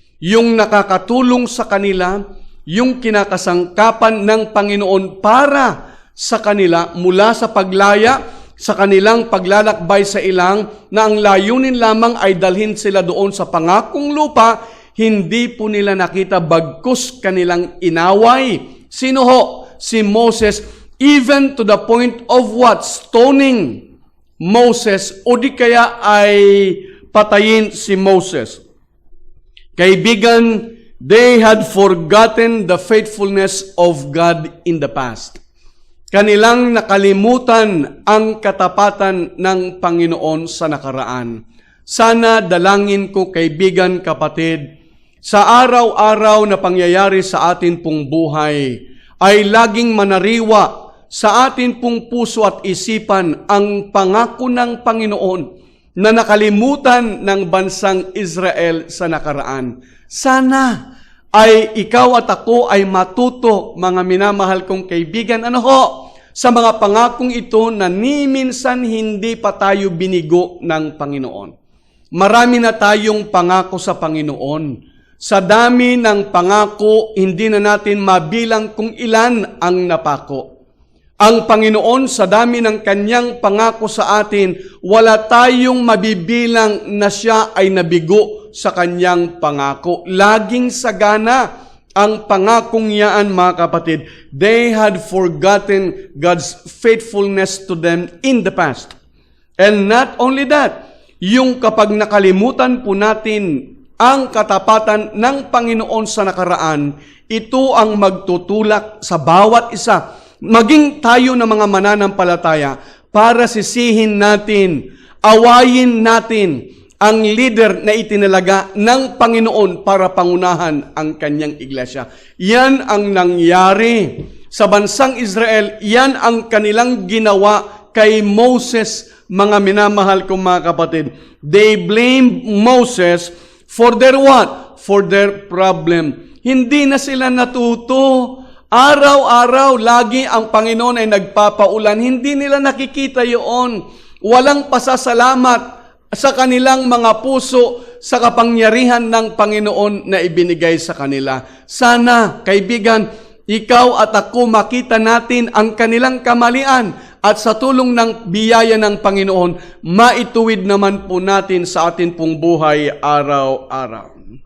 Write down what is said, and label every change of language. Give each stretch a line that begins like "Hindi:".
Filipino: Yung nakakatulong sa kanila, yung kinakasangkapan ng Panginoon para sa kanila mula sa paglaya, sa kanilang paglalakbay sa ilang, na ang layunin lamang ay dalhin sila doon sa pangakong lupa, hindi po nila nakita, bagkus kanilang inaway. Sino si
English: Moses, even to the point of what?
Filipino: Stoning Moses, o di kaya ay patayin si Moses. Kaibigan,
English: they had forgotten the faithfulness of God in the past.
Filipino: Kanilang nakalimutan ang katapatan ng Panginoon sa nakaraan. Sana dalangin ko, kaibigan, kapatid, sa araw-araw na pangyayari sa atin pong buhay, ay laging manariwa sa atin pong puso at isipan ang pangako ng Panginoon na nakalimutan ng bansang Israel sa nakaraan. Sana ay ikaw at ako ay matuto, mga minamahal kong kaibigan, sa mga pangakong ito na ni minsan hindi pa tayo binigo ng Panginoon. Marami na tayong pangako sa Panginoon. Sa dami ng pangako, hindi na natin mabilang kung ilan ang napako. Ang Panginoon, sa dami ng kanyang pangako sa atin, wala tayong mabibilang na siya ay nabigo sa kanyang pangako. Laging sagana ang pangakong yaan, mga kapatid.
English: They had forgotten God's faithfulness to them in the past. And not only that,
Filipino: yung kapag nakalimutan po natin ang katapatan ng Panginoon sa nakaraan, ito ang magtutulak sa bawat isa, maging tayo na mga mananampalataya, para sisihin natin, awayin natin ang leader na itinalaga ng Panginoon para pangunahan ang kanyang iglesia. Yan ang nangyari sa bansang Israel. Yan ang kanilang ginawa kay Moses, mga minamahal kong mga kapatid.
English: They blamed Moses for their what? For their problem.
Filipino: Hindi na sila natuto. Araw-araw, lagi ang Panginoon ay nagpapaulan. Hindi nila nakikita yun. Walang pasasalamat sa kanilang mga puso sa kapangyarihan ng Panginoon na ibinigay sa kanila. Sana, kaibigan, ikaw at ako makita natin ang kanilang kamalian at sa tulong ng biyaya ng Panginoon, maituwid naman po natin sa atin pong buhay araw-araw.